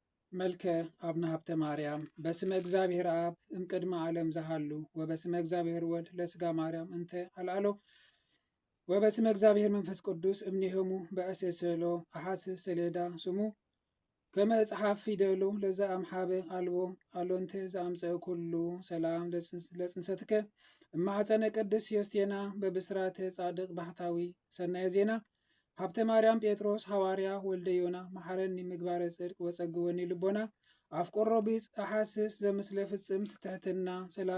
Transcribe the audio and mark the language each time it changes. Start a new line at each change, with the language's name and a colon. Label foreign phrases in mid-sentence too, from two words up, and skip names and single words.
Geez: መልከ አብነ ሀብተ ማርያም በስመ እግዚአብሔር አብ እምቅድመ ዓለም ዘሃሉ ወበስመ እግዚአብሔር ወልድ ለስጋ ማርያም እንተ አልዓሎ ወበስመ እግዚአብሔር መንፈስ ቅዱስ እምኔሆሙ በእሴሰሎ አሐስ ሰሌዳ ስሙ ከመ እጽሐፍ ፊደሉ ለዛ አምሓበ አልቦ አሎንተ ዘአምፀ ኩሉ ሰላም ለጽንሰትከ እማኅፀነ ቅድስት ዮስቴና በብስራተ ጻድቅ ባህታዊ ሰናየ ዜና ሀብተ ማርያም ጴጥሮስ ሐዋርያ ወልደ ዮና መሐረኒ ምግባረ ጽድቅ ወጸግወኒ ልቦና አፍቆሮ ቢጽ አሐስስ ዘምስለ ፍጽምት ትሕትና ሰላም